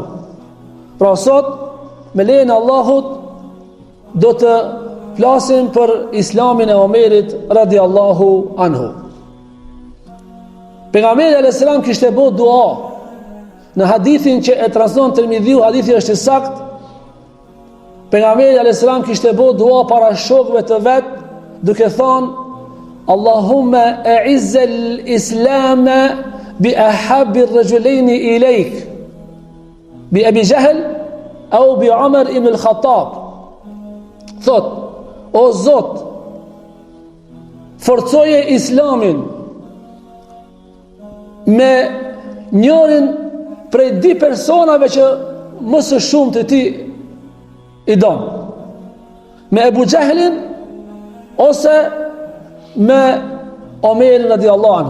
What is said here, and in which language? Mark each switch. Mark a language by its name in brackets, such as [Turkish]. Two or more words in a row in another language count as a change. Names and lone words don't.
[Albanian] Pra sot me lejen e Allahut do të flasim për islamin e Omerit [Arabic] رضي الله عنه. [Albanian] Pejgamberi [Arabic] عليه السلام [Albanian] kishte bë dua në hadithin që e transmeton Tirmidhiu, hadithi është i saktë. Pejgamberi [Arabic] عليه السلام [Albanian] kishte bë dua para shokëve të vet, duke thënë: [Arabic] اللهم أعز الإسلام بأحب الرجلين إليك بأبي جهل أو بعمر بن الخطاب. [Albanian] Thot: o Zot, forcoje islamin me njërin prej 2 personave që më së shumë të ti i donë, me Ebu Gjehlin ose me Omerin [Arabic] رضي الله عنه.